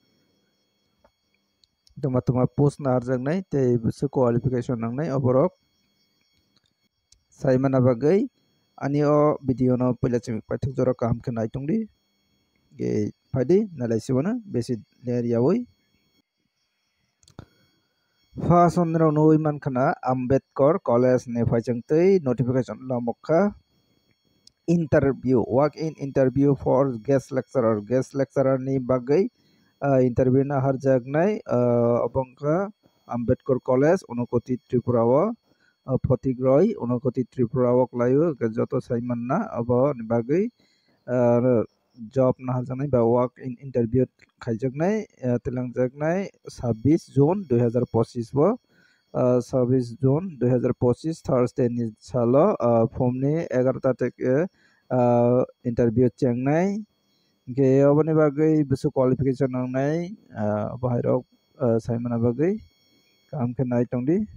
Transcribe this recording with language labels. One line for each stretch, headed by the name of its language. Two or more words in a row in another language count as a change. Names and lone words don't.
Kok Borok: tuma post narjaknai tei busi qualification nangnai oborok saimana bagai ani o video no pula chimik paithak jora kaham khe naitongdi ge phadi nalaisibona besi ler yawi first on no noi mankhana Ambedkar College ne phaichangtei notification lamokha
English: interview walk in interview for guest lecturer
Kok Borok: ni bagai interview na harjaknai abongkha Ambedkar College Unakoti Tripura o Photigroi Unakoti Tripura o klaio joto saimanna abo ni bagai job na harjaknai ba
English: walk in interview
Kok Borok: khaijaknai tilangjaknai 26 June 2025 bo 26 June 2025 Thursday ni salo phom ni 11 থেকে interview chengnai ge oboni bagai bisu qualification nangnai bahairok saimana bagai kam khe nai tongdi